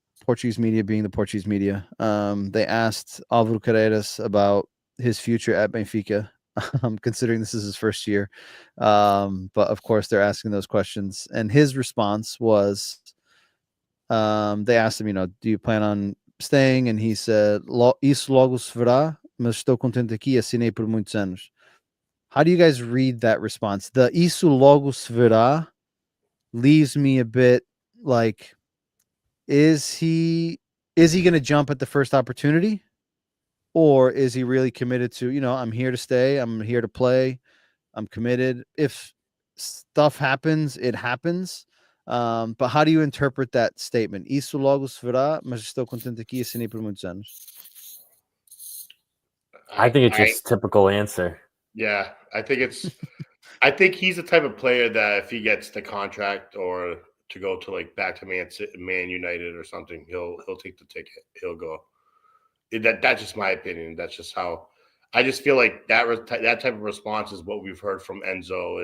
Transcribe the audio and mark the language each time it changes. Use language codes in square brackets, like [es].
[en] Portuguese media being the Portuguese media. They asked Álvaro Carreras about his future at Benfica, considering this is his first year. But of course, they're asking those questions. And his response was, they asked him, do you plan on staying? And he said, [pt] isso logo se verá, mas estou contente aqui, assinei por muitos anos. [en] How do you guys read that response? The [pt] isso logo se verá [en] leaves me a bit like, is he going to jump at the first opportunity, or is he really committed to, I'm here to stay, I'm here to play, I'm committed. If stuff happens, it happens. But how do you interpret that statement? [pt] Isso logo se verá, mas estou contente aqui, assinei por muitos anos. [en] I think it's just typical answer. Yeah, I think he's the type of player that if he gets the contract or to go to like back to Man United or something, he'll take the ticket. He'll go. That's just my opinion. That's just how I just feel like that type of response is what we've heard from Enzo.